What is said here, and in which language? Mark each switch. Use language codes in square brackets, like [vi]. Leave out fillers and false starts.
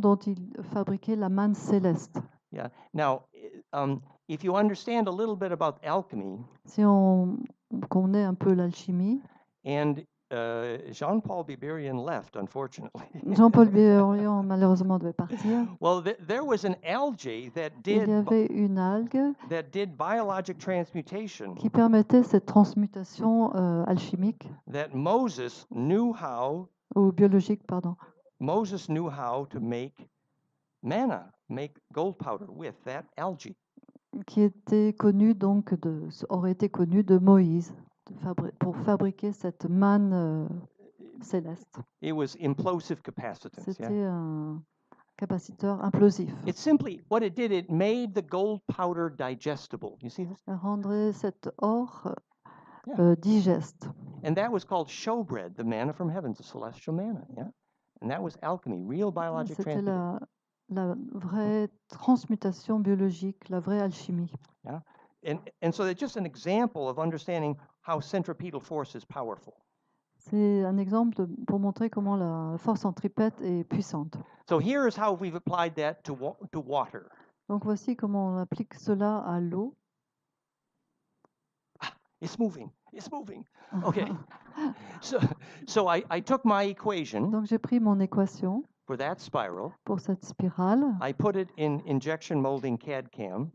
[fr] dont ils fabriquaient la manne céleste. [en] Yeah. Now, if you understand a little bit about alchemy, [fr] si on connaît un peu l'alchimie, [en] and Jean-Paul Biberian left, unfortunately. [fr] Jean-Paul Biberian malheureusement devait partir. [en] Well, there was an algae that [fr] Il y avait une algue [en] did biologic transmutation. [fr] Qui permettait cette transmutation alchimique. [en] That Moses knew how. [fr] Ou biologique, pardon. [en] Moses knew how to make manna, make gold powder with that algae. [fr] Qui était connu aurait été connu de Moïse. Pour fabriquer cette manne céleste. [en] It was implosive capacitance. [fr] C'était un capaciteur implosif. [en] It's simply what it did. It made the gold powder digestible. You see this? [fr] Ça rendrait cet or digeste. [en] And that was called showbread, the manna from heaven, the celestial manna. Yeah, and that was alchemy, real biologic transmutation. [fr] C'était la vraie transmutation biologique, la vraie alchimie. [en] Yeah. And so it's just an example of understanding how centripetal force is powerful. [fr] C'est un exemple pour montrer comment la force centripète est puissante. [en] So here is how we've applied that to water. [fr] Donc voici comment on applique cela à l'eau. [en] It's moving. It's moving. Okay. so I took my equation. [fr] Donc j'ai pris mon équation. [en] For that spiral, [fr] pour cette spirale, [en] I put it in injection molding CAD/CAM.